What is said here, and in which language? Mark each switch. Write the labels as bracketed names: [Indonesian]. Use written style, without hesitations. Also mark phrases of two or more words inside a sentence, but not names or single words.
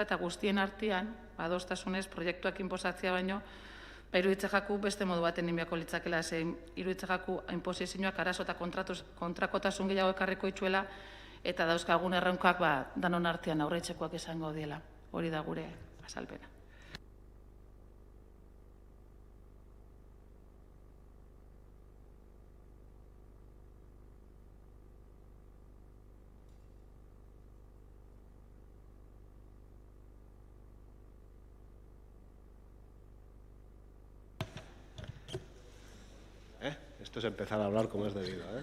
[Basque] Eta guztien artean, adostasunez, proiektuak inposatzea baino, iruditzen jaku beste modu baten inbiako litzakela, zein iruditzen jaku inposizioak arazo eta kontrakotasun gehiago ekarriko itxuela, eta dauzkagun erronkak danon artean aurreitzekoak izango diela. Hori da gure azalpena. [Spanish] Esto es empezar a hablar como es debido.